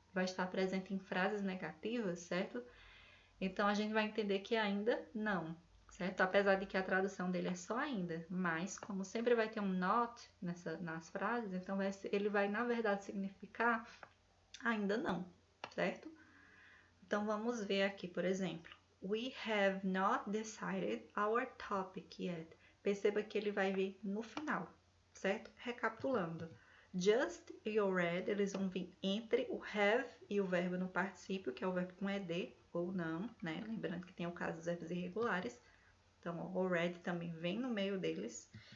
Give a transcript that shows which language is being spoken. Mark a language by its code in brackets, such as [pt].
[pt] vai estar presente em frases negativas, certo? Então, a gente vai entender que ainda não, certo? Apesar de que a tradução dele é só ainda, mas como sempre vai ter um not nas frases, então ele vai, na verdade, significar ainda não, certo? Então, vamos ver aqui, por exemplo. [en] We have not decided our topic yet. [pt] Perceba que ele vai vir no final, certo? Recapitulando. Just e already, eles vão vir entre o have e o verbo no particípio, que é o verbo com ed ou não, né? Lembrando que tem o caso dos verbos irregulares. Então, already também vem no meio deles.